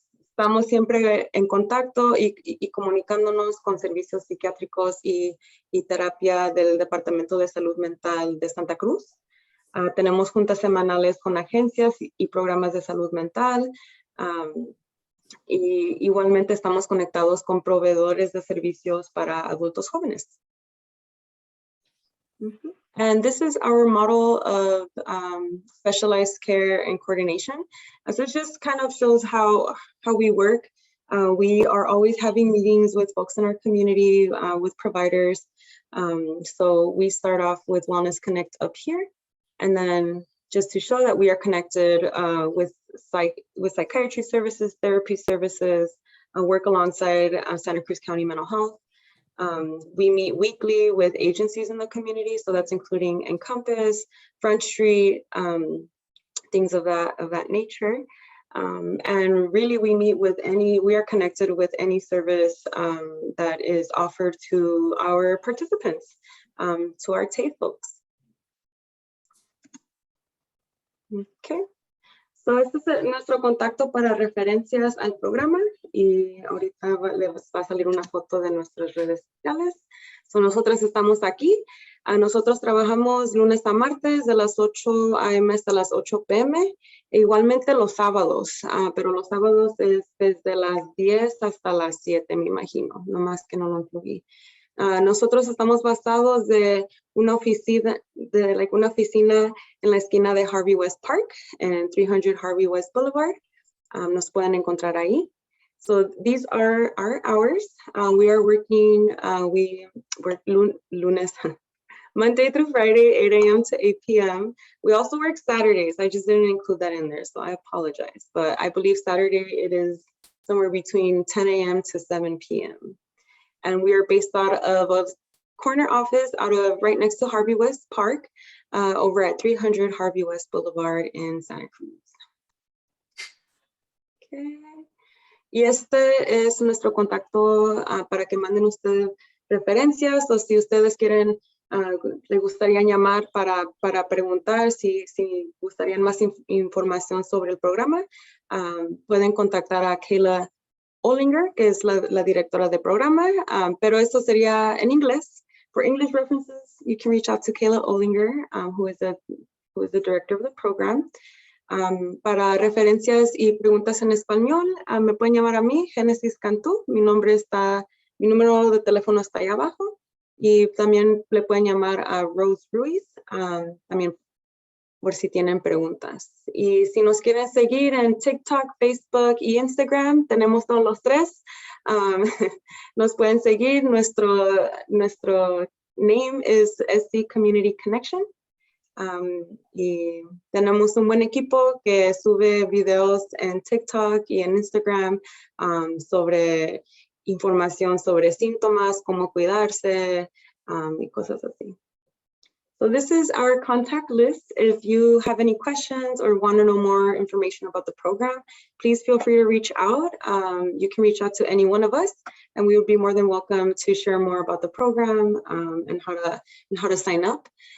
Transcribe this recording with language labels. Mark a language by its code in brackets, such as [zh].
[es] Estamos siempre en contacto y comunicándonos con servicios psiquiátricos y terapia del Departamento de Salud Mental de Santa Cruz. Tenemos juntas semanales con agencias y programas de salud mental. Y igualmente estamos conectados con proveedores de servicios para adultos jóvenes. [en] And this is our model of specialized care and coordination. So it just kind of shows how we work. We are always having meetings with folks in our community, with providers. So we start off with Wellness Connect up here. And then just to show that we are connected with psychiatry services, therapy services, work alongside Santa Cruz County Mental Health. We meet weekly with agencies in the community, so that's including Encompass, Front Street, things of that nature. And really we meet with we are connected with any service that is offered to our participants, to our TAFE folks. Okay. [es] So este es nuestro contacto para referencias al programa y ahorita les va a salir una foto de nuestras redes sociales. So nosotros estamos aquí. Nosotros trabajamos lunes a martes de las 8 a.m. hasta las 8 p.m. E igualmente los sábados, pero los sábados es desde las 10 hasta las 7, me imagino, nomás que no lo incluí. Nosotros estamos basados de una oficina en la esquina de Harvey West Park en 300 Harvey West Boulevard. Nos pueden encontrar ahí. [en] So these are our hours. We are working, we work lunes, Monday through Friday, 8 a.m. to 8 p.m. We also work Saturdays. I just didn't include that in there, so I apologize. But I believe Saturday it is somewhere between 10 a.m. to 7 p.m. And we are based out of a corner office right next to Harvey West Park, over at 300 Harvey West Boulevard in Santa Cruz. Okay. [es] Y este es nuestro contacto para que manden ustedes referencias o si ustedes quieren, le gustaría llamar para preguntar si gustarían más información sobre el programa, pueden contactar a Kayla Olinger, que es la directora de programa, pero esto sería en inglés. [en] For English references, you can reach out to Kayla Olinger, who is the director of the program. [es] Para referencias y preguntas en español, me pueden llamar a mí, Génesis Cantú. Mi número de teléfono está ahí abajo. Y también le pueden llamar a Rose Ruiz, también por si tienen preguntas. Y si nos quieren seguir en TikTok, Facebook y Instagram, tenemos todos los 3. Nos pueden seguir. [en] Nuestro name is SC Community Connection. [es] Y tenemos un buen equipo que sube videos en TikTok y en Instagram sobre información sobre síntomas, cómo cuidarse y cosas así. [en] So this is our contact list. If you have any questions or want to know more information about the program, please feel free to reach out. You can reach out to any one of us, and we would be more than welcome to share more about the program and how to sign up.